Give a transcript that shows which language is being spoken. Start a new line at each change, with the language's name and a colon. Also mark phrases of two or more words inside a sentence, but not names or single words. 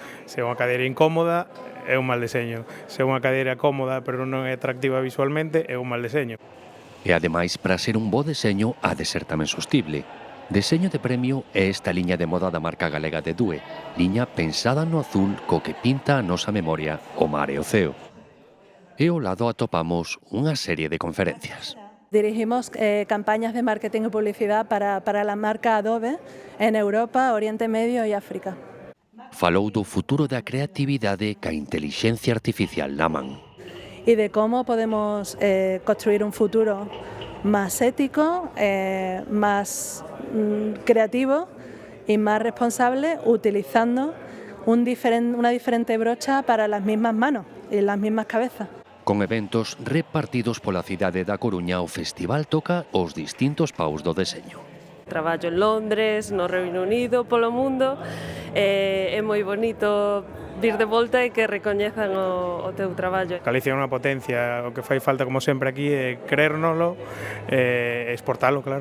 Galician: Se é unha cadeira incómoda, é un mal deseño. Se é unha cadeira cómoda pero non é atractiva visualmente, é un mal deseño. E ademais, para ser un bo deseño, ha de ser tamén sostible. Deseño de premio é esta liña de moda da marca galega de Due, liña pensada no azul co que pinta a nosa memoria o mar e o ceo. E ao lado atopamos unha serie de conferencias.
Spanish: Dirigimos campañas de marketing y publicidad para la marca Adobe en Europa, Oriente Medio y África.
Galician: Falou do futuro da creatividade ca intelixencia artificial na man.
Spanish: Y de cómo podemos construir un futuro más ético, más creativo y más responsable utilizando una diferente brocha para las mismas manos y las mismas cabezas.
Galician: Con eventos repartidos pola cidade da Coruña, o festival toca os distintos paus do deseño. Traballo en Londres, no Reino Unido, polo mundo, é moi bonito vir de volta e que recoñezan o teu traballo. Galicia é unha potencia, o que fai falta como sempre aquí é creérnoslo e exportalo, claro.